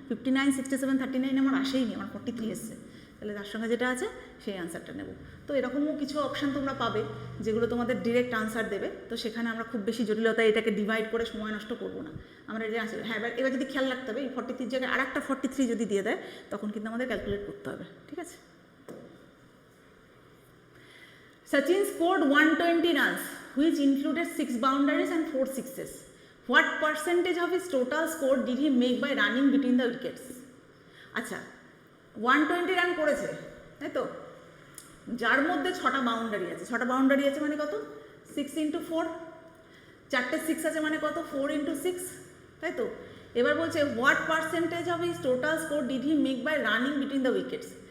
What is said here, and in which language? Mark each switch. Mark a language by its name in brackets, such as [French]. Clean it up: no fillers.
[Bangla] 59, 67, 39 আমার আসেই নি, আমার 43 এসছে, তাহলে তার সঙ্গে যেটা আছে সেই আনসারটা নেব। তো এরকমও কিছু অপশান তোমরা পাবে যেগুলো তোমাদের ডিরেক্ট আনসার দেবে, তো সেখানে আমরা খুব বেশি জটিলতা এটাকে ডিভাইড করে সময় নষ্ট করবো না, আমরা এটা আনসার। হ্যাঁ, এবার যদি খেয়াল রাখতে হবে এই 43 জায়গায় আর একটা 43 যদি দিয়ে দেয় তখন কিন্তু আমাদের ক্যালকুলেট করতে হবে, ঠিক আছে। [English] Sachin scored 120 runs, which included 6 boundaries and 4 sixes. What percentage of his total score did he make by running between the wickets? [Bangla] আচ্ছা 120 রান করেছে, তাই তো, যার মধ্যে 6টা বাউন্ডারি আছে। 6টা বাউন্ডারি আছে মানে কত? 6 × 4, 4টে 6 আছে মানে কত? [English] 4 × 6, [Bangla] তাই তো। এবার বলছে [English] What percentage of his total score did he make by running between the wickets.